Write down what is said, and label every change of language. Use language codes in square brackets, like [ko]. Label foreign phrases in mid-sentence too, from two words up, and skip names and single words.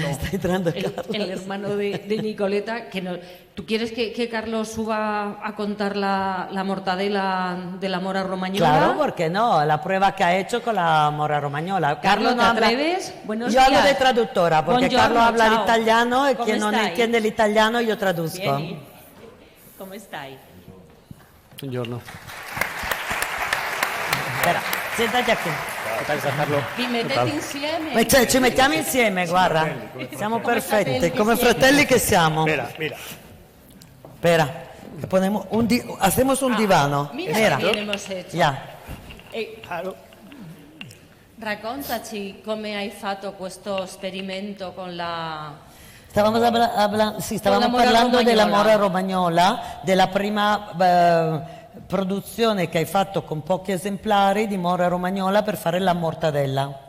[es] Está entrando Carlos. El hermano de Nicoleta. ¿Tú quieres que Carlos suba a contar la mortadela de la mora romagnola? Claro, ¿por qué no? La prueba que ha hecho con la mora romagnola. Carlos, ¿te habla... atreves? Buenos yo días. hablo de traductora, porque [it] Buongiorno, [es] Carlos habla [it] ciao. [es] l'italiano y ¿Cómo quien no estáis? entiende el italiano yo traduzco. Bien. ¿Cómo estáis? [it] Buongiorno. Spera, siedati qui. Vi mettete insieme? Ci mettiamo insieme, guarda. Siamo perfetti, come fratelli che siamo. [es] Mira. Espera, hacemos un divano. Mira che bien hemos hecho. Ya. [it] Raccontaci come hai fatto questo esperimento con la... Stavamo parlando della mora romagnola, della prima produzione che hai fatto con pochi esemplari di mora romagnola per fare la mortadella.